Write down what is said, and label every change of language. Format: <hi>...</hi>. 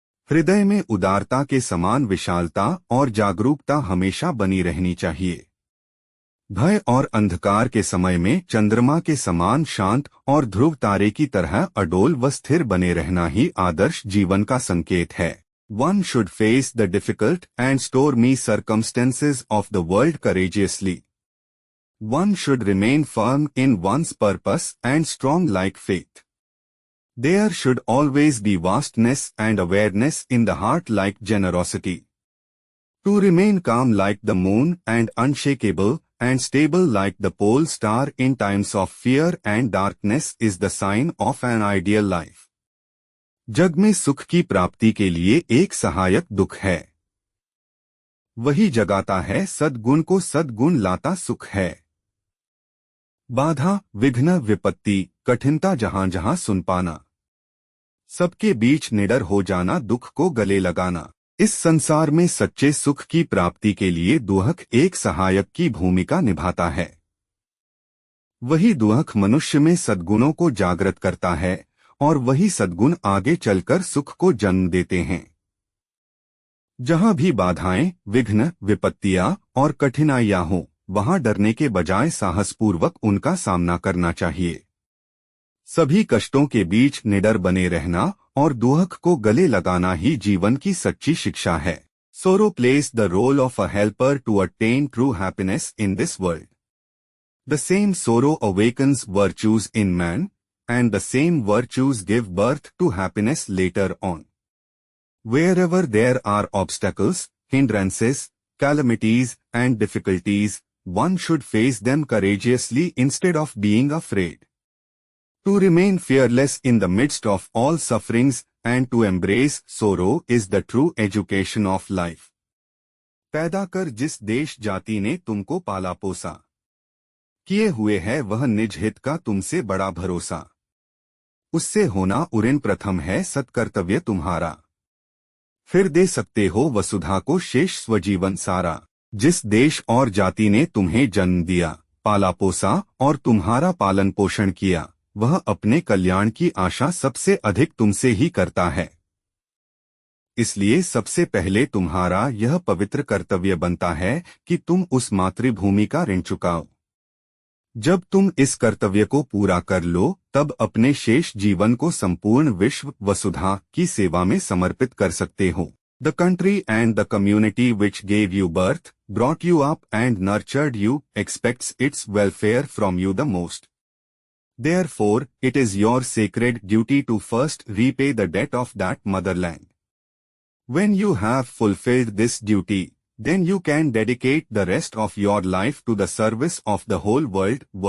<hi>हृदय में उदारता के समान विशालता और जागरूकता हमेशा बनी रहनी चाहिए। भय और अंधकार के समय में चंद्रमा के समान शांत और ध्रुव तारे की तरह अडोल व स्थिर बने रहना ही आदर्श जीवन का संकेत है।</hi> <en>One should face the difficult and stormy circumstances of the world courageously. One should remain firm in one's purpose and strong like faith. There should always be vastness and awareness in the heart like generosity. To remain calm like the moon and unshakable and stable like the pole star in times of fear and darkness is the sign of an ideal life.</en> <hi>जग में सुख की प्राप्ति के लिए एक सहायक दुख है। वही जगाता है सद्गुण को, सद्गुण लाता सुख है। बाधा, विघ्न, विपत्ति, कठिनता जहां जहां सुन पाना, सबके बीच निडर हो जाना, दुख को गले लगाना। इस संसार में सच्चे सुख की प्राप्ति के लिए दुहक एक सहायक की भूमिका निभाता है। वही दुहक मनुष्य में सद्गुणों को जागृत करता है और वही सद्गुण आगे चलकर सुख को जन्म देते हैं। जहां भी बाधाएं, विघ्न, विपत्तियां और कठिनाइयां हों, वहां डरने के बजाय साहसपूर्वक उनका सामना करना चाहिए। सभी कष्टों के बीच निडर बने रहना और दुहक को गले लगाना ही जीवन की सच्ची शिक्षा है।</hi> <en>Sorrow plays the role of a helper to attain true happiness in this world. The same sorrow awakens virtues in man, and the same virtues give birth to happiness later on. Wherever there are obstacles, hindrances, calamities, and difficulties, one should face them courageously instead of being afraid. To remain fearless in the midst of all sufferings and to embrace sorrow is the true education of life.</en> <hi>पैदा कर जिस देश जाति ने तुमको पाला पोसा, किए हुए है वह निज हित का तुमसे बड़ा भरोसा। उससे होना उऋण प्रथम है सत्कर्तव्य तुम्हारा, फिर दे सकते हो वसुधा को शेष स्वजीवन सारा। जिस देश और जाति ने तुम्हें जन्म दिया, पाला पोसा और तुम्हारा पालन पोषण किया, वह अपने कल्याण की आशा सबसे अधिक तुमसे ही करता है। इसलिए सबसे पहले तुम्हारा यह पवित्र कर्तव्य बनता है कि तुम उस मातृभूमि का ऋण चुकाओ। जब तुम इस कर्तव्य को पूरा कर लो, तब अपने शेष जीवन को संपूर्ण विश्व वसुधा की सेवा में समर्पित कर सकते हो।</hi> <en>The country and the community which gave you birth, brought you up and nurtured you, expects its welfare from you the most. Therefore, it is your sacred duty to first repay the debt of that motherland. When you have fulfilled this duty, then you can dedicate the rest of your life to the service of the whole world.</en>